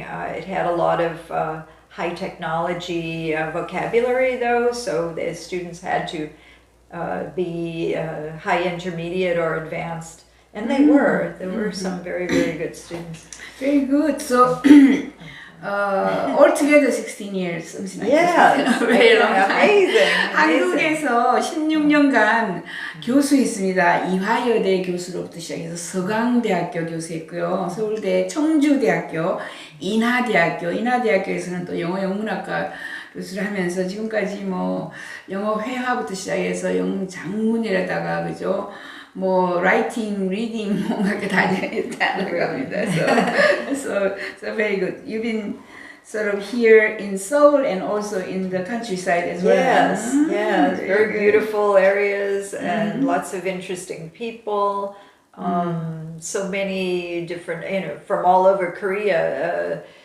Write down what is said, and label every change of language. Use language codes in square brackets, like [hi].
[en] It had a lot of high technology vocabulary though, so the students had to be high intermediate or advanced, and they were. There were some very, very good students. Very good. So altogether 16 years, something like Yes, that. Very long time. amazing. [ko] 한국에서 16년간 교수했습니다. 이화여대 교수로부터 시작해서 서강대학교 교수했고요. 서울대 청주대학교, 인하대학교에서는 또 영어 영문학과 교수를 하면서 지금까지 영어 회화부터 시작해서 영장문이라다가 그죠? [en] writing, reading, [ko] 뭔가 다 했다는 겁니다. [en] So very good. You've been sort of here in Seoul and also in the countryside as well. Yes, yes, very good. beautiful areas and lots of interesting people. So many different, from all over Korea.